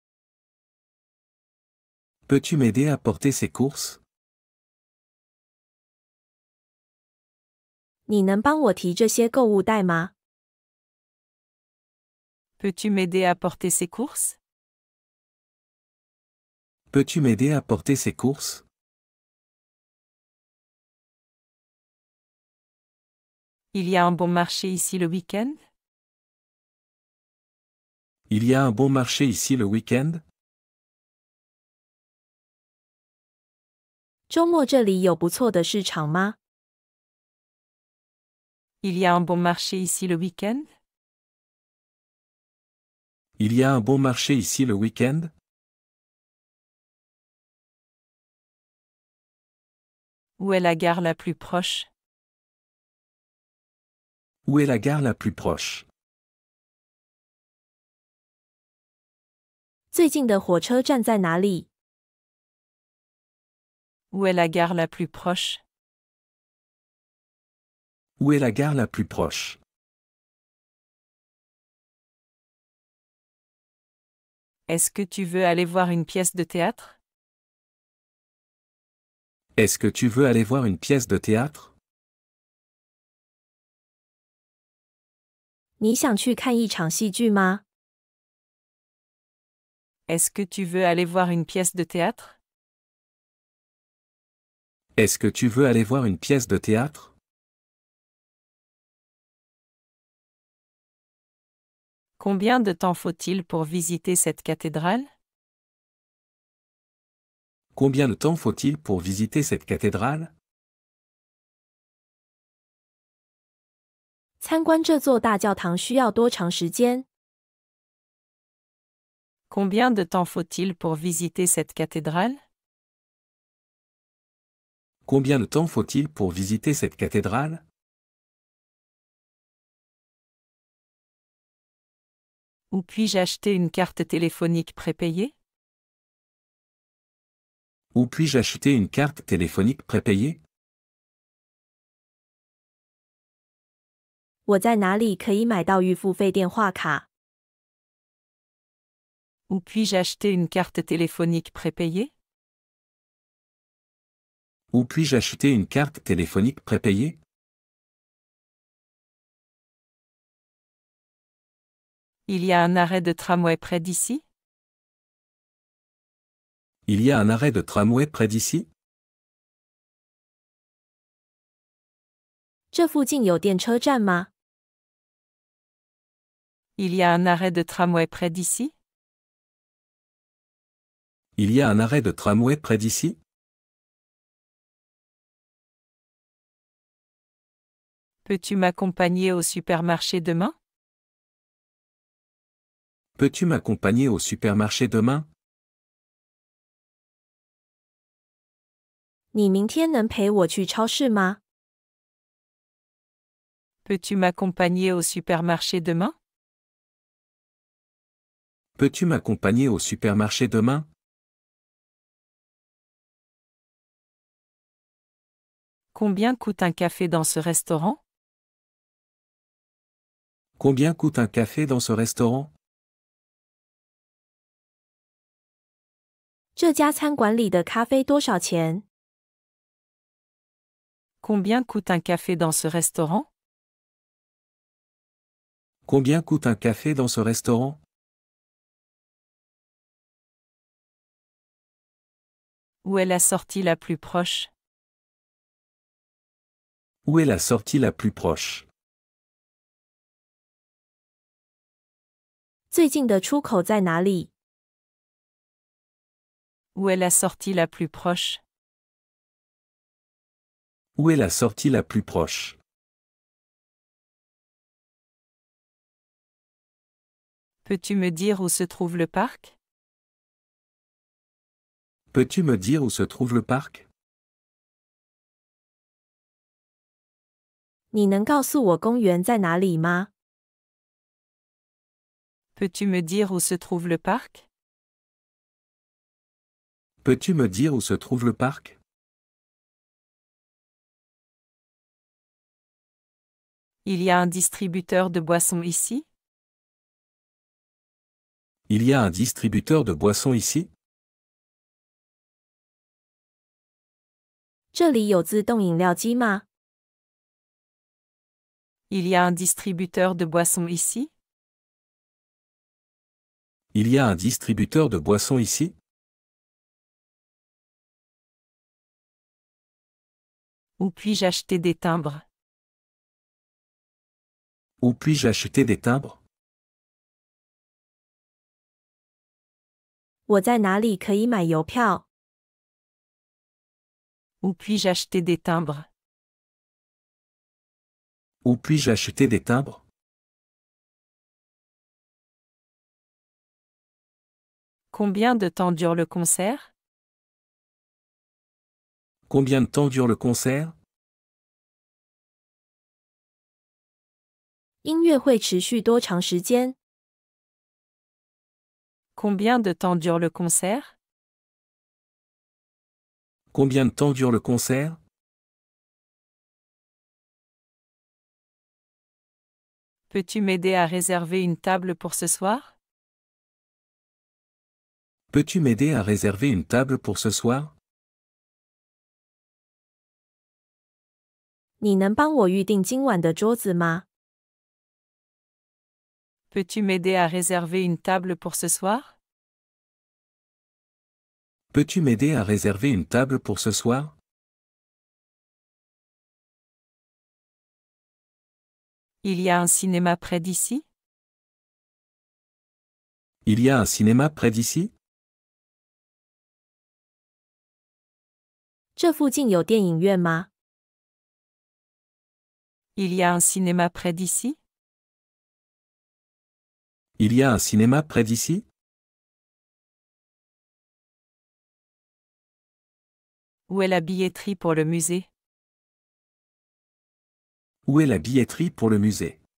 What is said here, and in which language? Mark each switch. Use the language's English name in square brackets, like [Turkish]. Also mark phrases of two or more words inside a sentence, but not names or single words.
[French] Peux-tu m'aider à porter ces courses? [Chinese] 你能帮我提这些购物袋吗？ [French] Peux-tu m'aider à porter ces courses? Peux-tu m'aider à porter ces courses? Il y a un bon marché ici le week-end? Il y a un bon marché ici le week-end? [Chinese] 周末这里有不错的市场吗？ [French] Il y a un bon marché ici le week-end? Il y a un bon marché ici le week-end? Où est la gare la plus proche? Où est la gare la plus proche? [Chinese] 最近的火车站在哪里？ [French] Où est la gare la plus proche? Où est la gare la plus proche? Est-ce que tu veux aller voir une pièce de théâtre? Est-ce que tu veux aller voir une pièce de théâtre? [Chinese] 你想去看一场戏剧吗？ [French] Est-ce que tu veux aller voir une pièce de théâtre? Est-ce que tu veux aller voir une pièce de théâtre? Combien de temps faut-il pour visiter cette cathédrale? Combien de temps faut-il pour visiter cette cathédrale? [Chinese] 参观这座大教堂需要多长时间？ [French] Combien de temps faut-il pour visiter cette cathédrale? Combien de temps faut-il pour visiter cette cathédrale? Où puis-je acheter une carte téléphonique prépayée? Où puis-je acheter une carte téléphonique prépayée? [Chinese] 我在哪里可以买到预付费电话卡？ [French] Où puis-je acheter une carte téléphonique prépayée? Où puis-je acheter une carte téléphonique prépayée? Il y a un arrêt de tramway près d'ici? Il y a un arrêt de tramway près d'ici? [Chinese] 这附近有电车站吗？ [French] Il y a un arrêt de tramway près d'ici? Il y a un arrêt de tramway près d'ici? Peux-tu m'accompagner au supermarché demain? Peux-tu m'accompagner au supermarché demain? [Chinese] 你明天能陪我去超市吗？ [French] Peux-tu m'accompagner au supermarché demain? Peux-tu m'accompagner au supermarché demain? Combien coûte un café dans ce restaurant? Combien coûte un café dans ce restaurant? [Chinese] 这家餐馆里的咖啡多少钱？ [French] Combien coûte un café dans ce restaurant? Combien coûte un café dans ce restaurant? Où est la sortie la plus proche? Où est la sortie la plus proche? [Chinese] 最近的出口在哪里？ [French] Où est la sortie la plus proche? Où est la sortie la plus proche? Peux-tu me dire où se trouve le parc? Peux-tu me dire où se trouve le parc? [Chinese] 你能告诉我公园在哪里吗？ [French] Peux-tu me dire où se trouve le parc? Peux-tu me dire où se trouve le parc? Il y a un distributeur de boissons ici? Il y a un distributeur de boissons ici? [Chinese] 这里有自动饮料机吗？ [French] Il y a un distributeur de boissons ici? Il y a un distributeur de boissons ici? Où puis-je acheter des timbres? Où puis-je acheter des timbres? [Chinese] 我在哪里可以买邮票？ [French] Où puis-je acheter des timbres? Où puis-je acheter des timbres? Combien de temps dure le concert? Combien de temps dure le concert? [Chinese] 音乐会持续多长时间？ [French] Combien de temps dure le concert? Combien de temps dure le concert? Peux-tu m'aider à réserver une table pour ce soir? Peux-tu m'aider à réserver une table pour ce soir? [Chinese] 你能帮我预定今晚的桌子吗？ [French] Peux-tu m'aider à réserver une table pour ce soir? Peux-tu m'aider à réserver une table pour ce soir? Il y a un cinéma près d'ici? Il y a un cinéma près d'ici? [Chinese] 这附近有电影院吗？ [French] Il y a un cinéma près d'ici? Il y a un cinéma près d'ici? Où est la billetterie pour le musée? Où est la billetterie pour le musée?